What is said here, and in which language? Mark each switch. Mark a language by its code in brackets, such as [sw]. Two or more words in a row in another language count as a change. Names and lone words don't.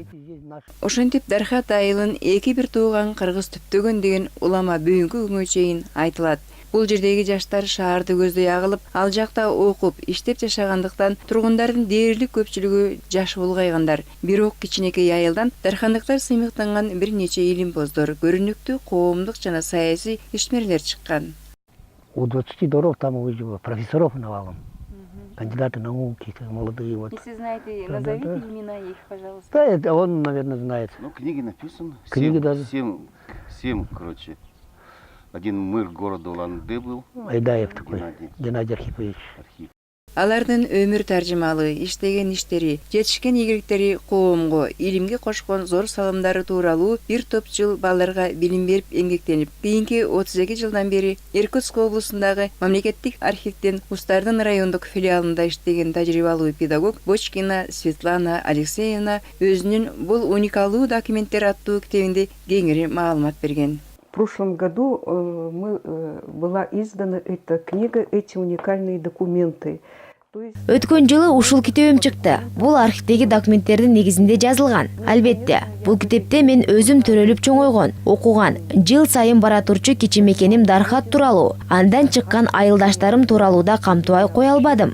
[ky] Ошентип Дархат айылын 2 тууган кыргыз түптөгөн деген улама бүгүнкү күнгө чейин айтылат. Бул жердеги жаштар шаарды көздөй агылып, ал жакта окуп, иштеп жашагандыктан тургундардын дээрлик көпчүлүгү жашы улгайгандар. Бирок кичинекей айылдан дархандыктар сыймыктанган бир нече илимпоздор, көрүнүктүү коомдук жана саясий ишмерлер чыккан. [ru] У 20 дворов там уже профессоров навалом. Кандидаты науки, молодые. Вот. Если знаете, назовите имена их, пожалуйста. Да, это он, наверное, знает. Ну, книги написаны. Книги даже. 7, короче. Один мэр города Улан-Удэ был. Айдаев такой, Геннадий Архипович. [ky] Алардын өмүр таржымалы, иштеген иштери, жетишкен ийгиликтери коомго, илимге кошкон зор салымдары тууралуу бир топ жыл балдарга билим берип эмгектенип, кийинки 32 жылдан бери Иркутск облусундагы мамлекеттик архивден Устардын райондук филиалында иштеген тажрыйбалуу педагог Бочкина Светлана Алексеевна өзүнүн бул уникалдуу документтер аттуу китебинде кеңири маалымат берген. [ru] В прошлом году была издана эта книга «Эти уникальные документы». [ky] Өткөн жылы ушул китебим чыкты. Бул архивдеги документтердин негизинде жазылган. Албетте, бул китепте мен өзүм төрөлүп чоңойгон, окуган, жыл сайын бара турчу кичи мекеним Дархат тууралуу, андан чыккан айылдаштарым тууралуу да камтыбай кое албадым.